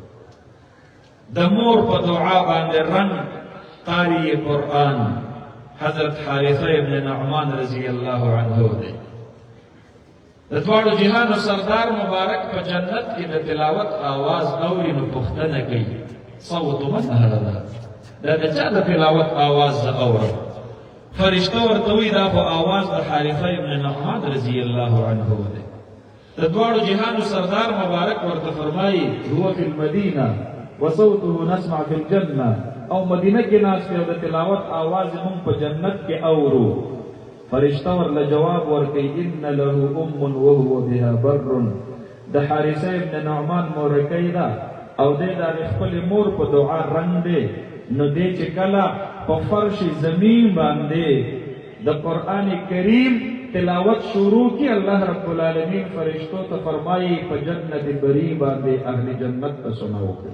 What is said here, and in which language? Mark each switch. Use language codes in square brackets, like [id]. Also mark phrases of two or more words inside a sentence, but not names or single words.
[ps] د مور په دعا باندې رنګ قاری قرآن حضرت حارثه ابن نعمان [ar] رضی الله عنه [ps] دی. د دواړو جهانو سردار مبارک په جنت کې د تلاوت آواز اوري نو پوښتنه کوي [ar] صوت من هذا؟ [ps] دا د چا د تلاوت آواز زه اورم؟ فرشته ورته وایي دا خو آواز د حارثه ابن نعمان [ar] رضی الله عنه [ps] دی. د دواړو جهانو سردار مبارک ورته فرمایي هو [ar] فی المدینه وصوته نسمع فی الجنه، [ps] او مدینه کې ناست دی او د تلاوت آواز مونږ په جنت کې اورو. فرشته ورله جواب ورکوي [ar] ان له ام وهو بها بر، [ps] د حارثه ابن نعمان مورکۍ ده او دی د هغې خپلې مور په دعا رنګ دی. نو دی چې کله په فرش زمین باندې د قرآن کریم تلاوت شروع کی، [ar] الله رب العالمین [ps] فرشتو ته فرمایي په جنت بری باندې اهل جنت ته سنا وکړي.